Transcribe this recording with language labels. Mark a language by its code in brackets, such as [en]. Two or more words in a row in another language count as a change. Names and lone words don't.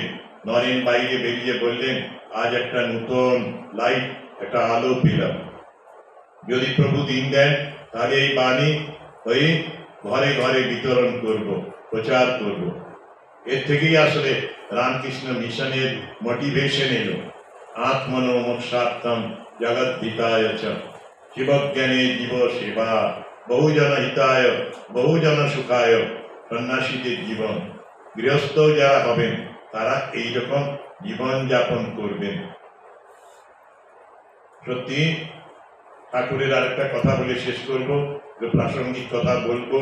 [bn] নরেন বাইরে বেরিয়ে বললেন, আজ একটা নতুন লাইট, একটা আলো পেলাম। যদি প্রভু দিন দেন, তাহলে এই বাণী ওই ঘরে ঘরে বিতরণ করব, প্রচার করব। এর থেকেই আসলে রামকৃষ্ণ মিশনের মোটিভেশন এলো। [sa] আত্মনো মোক্ষার্থম জগদ্ধিতায় চ [bn] শিবজ্ঞানে জীব সেবা, [sa] বহুজন হিতায় বহুজন সুখায় [bn] সন্ন্যাসীদের জীবন। গৃহস্থ যারা হবেন তারা এইরকম জীবন যাপন করবেন। সত্যি ঠাকুরের আরেকটা কথা বলে শেষ করবো, প্রাসঙ্গিক কথা বলবো।